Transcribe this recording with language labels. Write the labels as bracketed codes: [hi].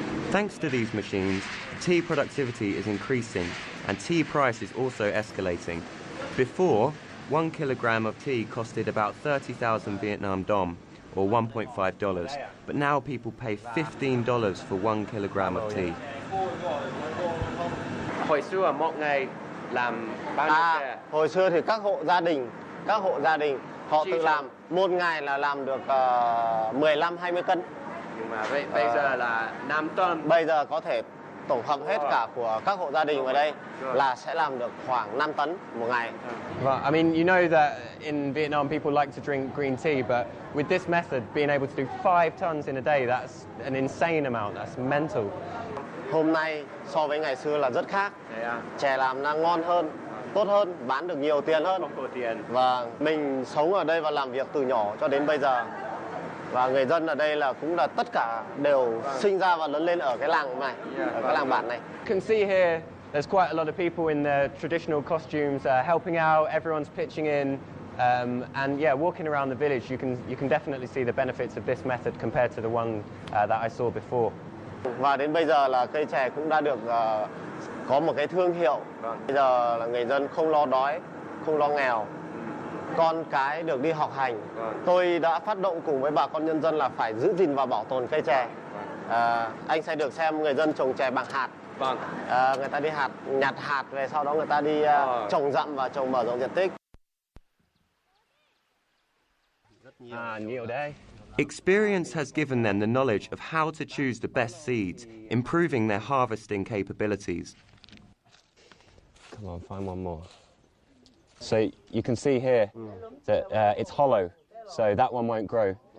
[en] Thanks to these machines, tea productivity is increasing and tea price is also escalating. Before, 1 kilogram of tea costed about 30,000 Vietnam dong, or $1.5, but now people pay $15 for 1 kilogram of tea. [vi] Hồi xưa một ngày làm bao nhiêu chè? Hồi xưa thì các hộ gia đình họ tự làm, một ngày là làm được 15-20 cân. Nhưng mà bây giờ là 5 tấn. Bây giờ có thể tổng hợp hết cả của các hộ gia đình ở đây là sẽ làm được khoảng 5 tấn một ngày. [en] Well, I mean, you know that in Vietnam people like to drink green tea, but with this method, being able to do 5 tons in a day, that's an insane amount. That's mental. [vi] Hôm nay so với ngày xưa là rất khác. Chè làm đang ngon hơn, tốt hơn, bán được nhiều tiền hơn. Và mình sống ở đây và làm việc từ nhỏ cho đến bây giờ. Và người dân ở đây là cũng là tất cả đều sinh ra và lớn lên ở cái làng này, ở cái làng bản này. [en] You can see here, there's quite a lot of people in their traditional costumes helping out. Everyone's pitching in, and yeah, walking around the village, you can definitely see the benefits of this method compared to the one that I saw before. [vi] Và đến bây giờ là cây chè cũng đã được có một cái thương hiệu. Bây giờ là người dân không lo đói, không lo nghèo. Con cái được đi học hành. Tôi đã phát động cùng với bà con nhân dân là phải giữ gìn và bảo tồn cây chè. Anh sẽ được xem người dân trồng chè bằng hạt. Người ta đi nhặt hạt về, sau đó người ta đi trồng dặm và trồng mở rộng diện tích. Nhiều đấy. [en] Experience has given them the knowledge of how to choose the best seeds, improving their harvesting capabilities. Come on, find one more. So you can see here that it's hollow, so that one won't grow.